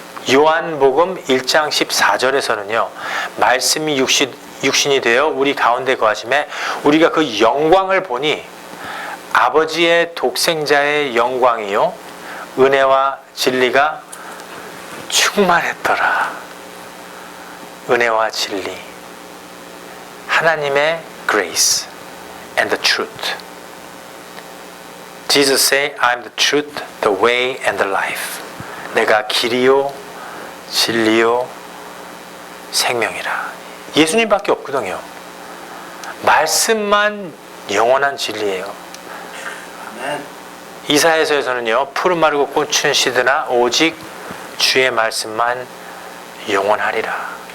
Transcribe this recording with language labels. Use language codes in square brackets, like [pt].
[ko] 요한복음 1장 14절에서는요. 말씀이 육신이 되어 우리 가운데 거하심에 우리가 그 영광을 보니 아버지의 독생자의 영광이요 은혜와 진리가 충만했더라. 은혜와 진리, 하나님의 [en] grace and the truth. Jesus say, I'm the truth, the way and the life. [ko] 내가 길이요 진리요 생명이라. 예수님밖에 없거든요. 말씀만 영원한 진리예요. 이사야서에서는요, 푸른 마르고 꽃은 시드나 오직 주의 말씀만 영원하리라.